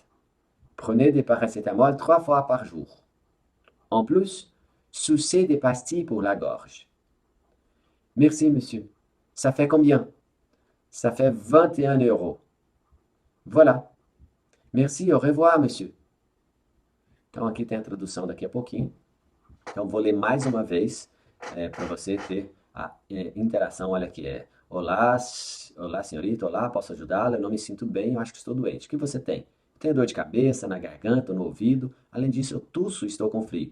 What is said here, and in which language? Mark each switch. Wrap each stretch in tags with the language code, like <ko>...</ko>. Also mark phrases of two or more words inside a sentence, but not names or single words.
<fr>Prenez des paracétamol 3 fois par jour. En plus, sucez des pastilles pour la gorge. Merci, monsieur. Ça fait combien? Ça fait 21 €. Voilà. Merci, au revoir, monsieur.</fr> <pt>Então aqui tem a tradução daqui a pouquinho. Então vou ler mais uma vez para você ter a interação. Olha aqui, olá, olá senhorita, olá, posso ajudá-la? Eu não me sinto bem, eu acho que estou doente. O que você tem? Tenho dor de cabeça, na garganta, no ouvido. Além disso, eu tuço e estou com frio.</pt>